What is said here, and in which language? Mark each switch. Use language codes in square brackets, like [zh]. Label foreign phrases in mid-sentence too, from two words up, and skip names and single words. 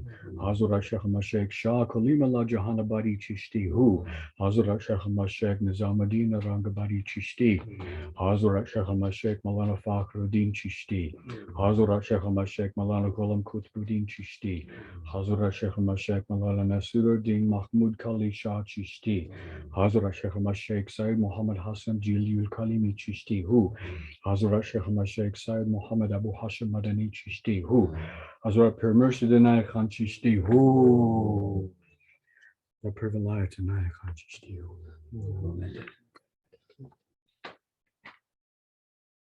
[en] Hazrat Sheikh Ahmad Sheikh Shah Kalimullah Jahanabadi Chishti Hu. Hazrat Sheikh Ahmad Sheikh Nizamuddin Rangabadi Chishti. Hazrat Sheikh Ahmad Sheikh Malana Fakhruddin Chishti. Hazrat Sheikh Ahmad Sheikh Malana Ghulam Qutbuddin Chishti. Hazrat Sheikh Ahmad Sheikh Malana Nasiruddin Mahmud Kali Shah Chishti. Hazrat Sheikh Ahmad Sheikh Sayyid Muhammad Hassan Jiliul Kalimi Chishti Hu. Hazrat Sheikh Ahmad Sheikh Sayyid Muhammad Abu Hashim Madani Chishti Hu. Hazrat Pir Murshid Inayat Khan Chishti Hu. The Pir Vilayat Inayat Khan Chishti Hu.